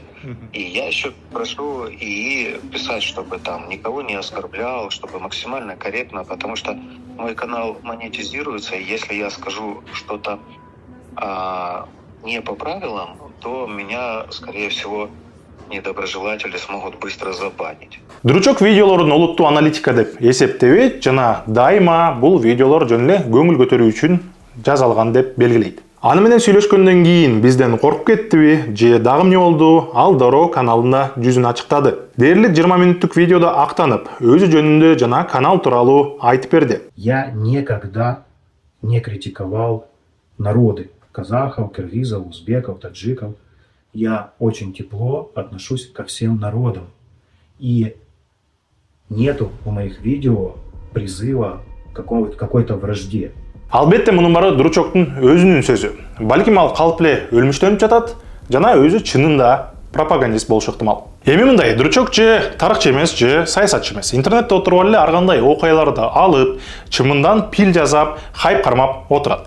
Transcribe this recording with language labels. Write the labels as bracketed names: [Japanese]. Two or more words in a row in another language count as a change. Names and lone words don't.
[Russian] И я еще прошу и писать, чтобы там никого не оскорблял, чтобы максимально корректно, потому что мой канал монетизируется, и если я скажу что-то не по правилам, то меня, скорее всего, недоброжелатели смогут быстро забанить. [Kyrgyz] Дручок видеолорун олуттуу аналитика деп эсептебейт жана дайыма бул видеолор жөн эле көңүл көтөрүү үчүн жасалган деп белгилейт. Аны менен сүйлөшкөндөн кийин бизден коркуп кеттиби же дагы эмне болду? Ал дароо каналында жүзүн ачыктады. Дээрлик 20 мүнөттүк видеодо актанып, өзү жөнүндө жана канал тууралуу айтып берди. [Russian] Я никогда не критиковал народы казахов, киргизов, узбеков, таджиков. Я очень тепло отношусь ко всем народам. И нету в моих видео призыва к какой-то вражде. [Kyrgyz] Албетте мунун баары Дручоктун өзүнүн сөзү. Балким ал калп эле өлмүштөнүп жатат жана өзү чынында пропагандист болушу ыктымал. Эми мындай, Дручок же тарыхчы эмес, же саясатчы эмес. Интернетте отуруп эле ар кандай окуяларды алып, чымындан пил жасап, хайп кармап отурат.